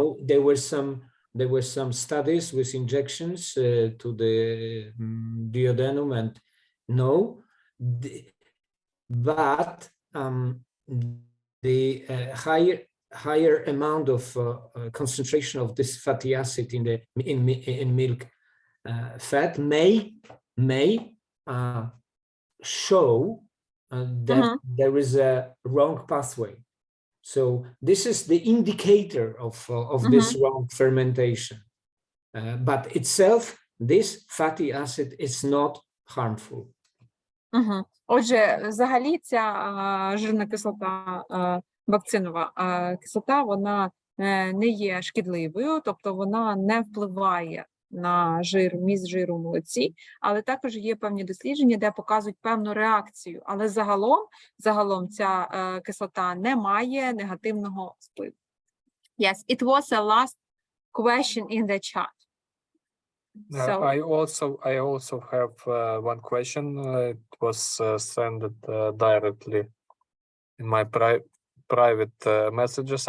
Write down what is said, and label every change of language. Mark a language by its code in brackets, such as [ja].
[en] There were some studies with injections to the duodenum, and no, but the higher amount of concentration of this fatty acid in milk fat may show that there is a wrong pathway. So this is the indicator of this wrong fermentation. But itself, this fatty acid is not harmful. [uk] Отже, взагалі ця жирна кислота, вакцинова кислота, вона не є шкідливою, тобто вона не впливає на жир, міст жиру в молоці, але також є певні дослідження, де показують певну реакцію, але загалом ця кислота не має негативного впливу. [en] Yes, it was a last question in the chat. So, I also have one question. It was sent directly in my private messages.